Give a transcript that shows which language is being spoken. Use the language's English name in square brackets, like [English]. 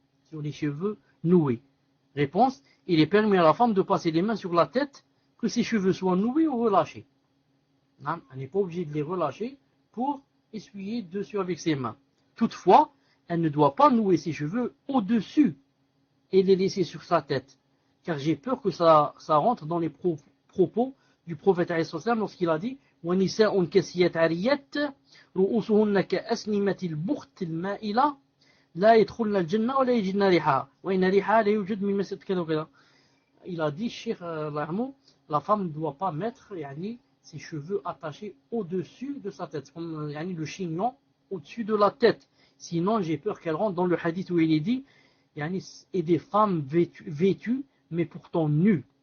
[French] Sur les cheveux noués. Réponse, il est permis à la femme de passer les mains sur la tête, que ses cheveux soient noués ou relâchés. Non, elle n'est pas obligée de les relâcher pour essuyer dessus avec ses mains. Toutefois, elle ne doit pas nouer ses cheveux au-dessus et les laisser sur sa tête. Car j'ai peur que ça rentre dans les propos du prophète lorsqu'il a dit [Arabic] وَنِسَاءٌ كَسِيَّةٌ عَرِيَّةٌ رُؤُوسُهُنَّ كَأَسْنِمَةِ الْبُخْتِ الْمَائِلَةِ لَا يَدْخُلْنَ الْجَنَّةَ وَلَا يَجِدْنَ رِيحَهَا وَإِنَّ رِيحَهَا لَا يُوجَدُ مِنْ مَسْجِدٍ كَذَا وَكَذَا. [French] Il a dit, Cheikh Lahmou, la femme ne doit pas mettre ses cheveux attachés au-dessus de sa tête, comme le chignon au-dessus de la tête. Sinon, j'ai peur qu'elle rentre dans le hadith où il est dit et des femmes vêtues, mais pourtant nues.